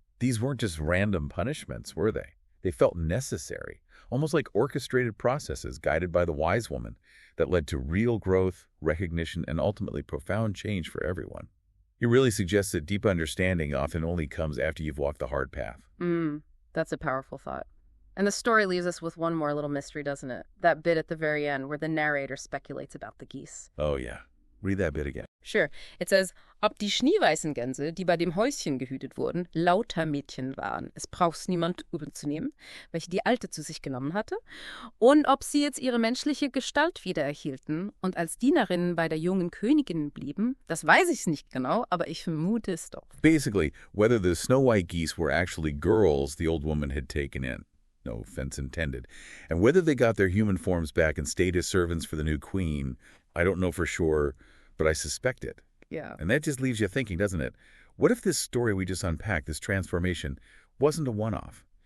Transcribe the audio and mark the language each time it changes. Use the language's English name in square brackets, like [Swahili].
[English] These weren't just random punishments, were they? They felt necessary, almost like orchestrated processes guided by the wise woman that led to real growth, recognition, and ultimately profound change for everyone. It really suggests that deep understanding often only comes after you've walked the hard path. That's a powerful thought. And the story leaves us with one more little mystery, doesn't it? That bit at the very end where the narrator speculates about the geese. Oh, yeah. Read that bit again. Sure. It says, [German] ob die schneeweißen Gänse, die bei dem Häuschen gehütet wurden, lauter Mädchen waren. Es braucht's niemand überzunehmen, welche die Alte zu sich genommen hatte. Und ob sie jetzt ihre menschliche Gestalt wiedererhielten und als Dienerinnen bei der jungen Königin blieben, das weiß ich nicht genau, aber ich vermute es doch. [English] Basically, whether the Snow White geese were actually girls the old woman had taken in. No offense intended. And whether they got their human forms back and stayed as servants for the new queen, I don't know for sure, but I suspect it. Yeah. And that just leaves you thinking, doesn't it? What if this story we just unpacked, this transformation, wasn't a one-off?